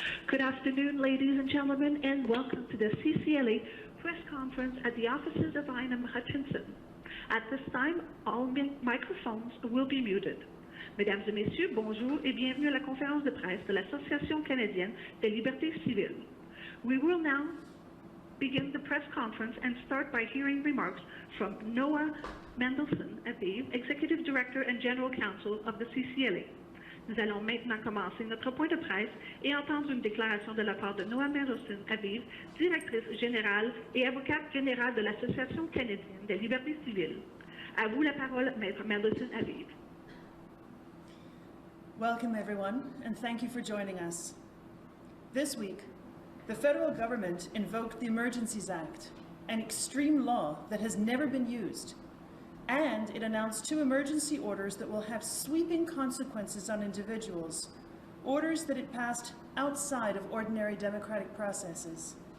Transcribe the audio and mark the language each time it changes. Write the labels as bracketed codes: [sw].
[en] Good afternoon, ladies and gentlemen, and welcome to the CCLA press conference at the offices of Hutchison. At this time, all microphones will be muted. [fr] Mesdames et messieurs, bonjour et bienvenue à la conférence de presse de l'Association canadienne des libertés civiles. [en] We will now begin the press conference and start by hearing remarks from Noa Mendelsohn Aviv, Executive Director and General Counsel of the CCLA. [fr] Nous allons maintenant commencer notre point de presse et entendre une déclaration de la part de Noa Mendelsohn Aviv, Directrice générale et avocate générale de l'Association canadienne des libertés civiles. À vous la parole, Maître Mendelsohn Aviv. [en] Welcome everyone, and thank you for joining us. This week, the federal government invoked the Emergencies Act, an extreme law that has never been used, and it announced 2 emergency orders that will have sweeping consequences on individuals, orders that it passed outside of ordinary democratic processes.